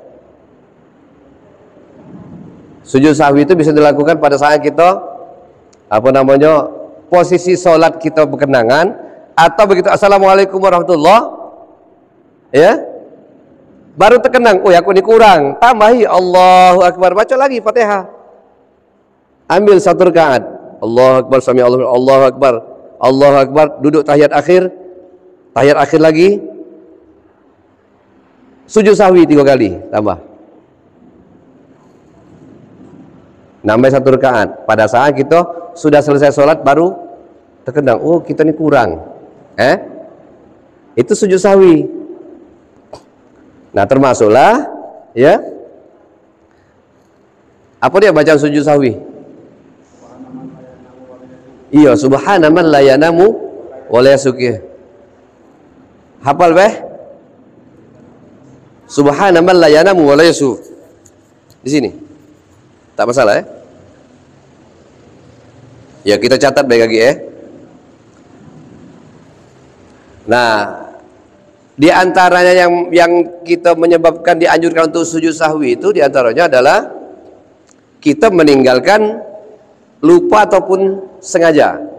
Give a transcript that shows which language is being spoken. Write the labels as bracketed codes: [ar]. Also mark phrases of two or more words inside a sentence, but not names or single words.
[id] Sujud sahwi itu bisa dilakukan pada saat kita posisi sholat kita berkenangan, atau begitu [ar] assalamualaikum warahmatullah, [id] ya, baru terkenang, oh ya aku ini kurang, tambahi [ar] Allahu Akbar, [id] baca lagi Fatihah, ambil 1 rakaat, [ar] Allahu Akbar, sami Allah, Allahu Akbar, Allahu Akbar, [id] duduk tahiyat akhir lagi, sujud sahwi 3 kali, tambah. Nambah 1 rakaat. Pada saat kita sudah selesai sholat baru terkenang, oh kita ini kurang. Itu sujud sahwi. Nah, termasuklah, ya. Apa dia bacaan sujud sahwi? Iya, [ar] subhana man la yanamu wa la yasuki. [id] Hafal beh? [ar] Subhana man la yanamu wa la yasu. [id] Di sini. Tak masalah, ya. Ya, kita catat baik lagi, ya. Nah, di antaranya yang kita menyebabkan dianjurkan untuk sujud sahwi itu di antaranya adalah kita meninggalkan lupa ataupun sengaja.